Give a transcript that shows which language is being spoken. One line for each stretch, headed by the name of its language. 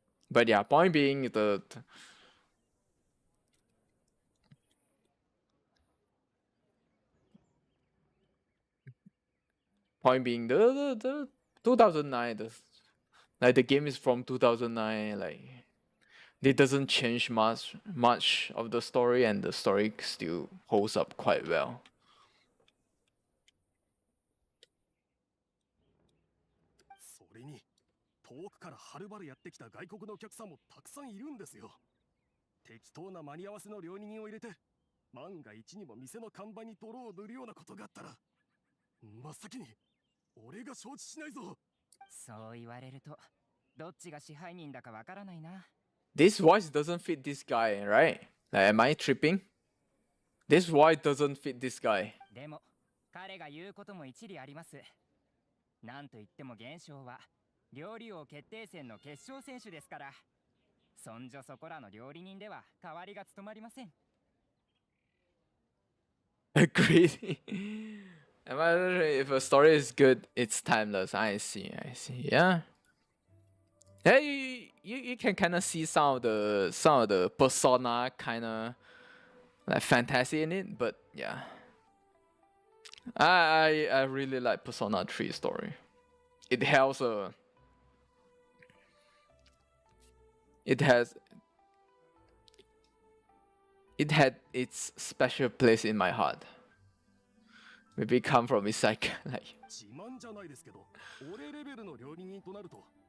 English: But yeah, point being the point being the 2009, like the game is from 2009, like it doesn't change much of the story, and the story still holds up quite well.
Japanese: それに遠くからはるばるやってきた外国のお客さんもたくさんいるんですよ。適当な間に合わせの料理人を入れて、万が一にも店の看板に泥を塗るようなことがあったら、真っ先に俺が承知しないぞ。そう言われると、どっちが支配人だかわからないな。
English: This voice doesn't fit this guy, right? Like, am I tripping? This voice doesn't fit this guy.
Japanese: でも、彼が言うことも一理あります。なんといっても現象は、料理王決定戦の決勝選手ですから、そんじょそこらの料理人では代わりが務まりません。
English: Agreed. If a story is good, it's timeless. I see. Yeah. Hey, you can kind of see some of the persona kind of like fantasy in it, but yeah. I really like Persona 3 story. It has it had its special place in my heart. Maybe it come from its like
Japanese: 自慢じゃないですけど、俺レベルの料理人となると。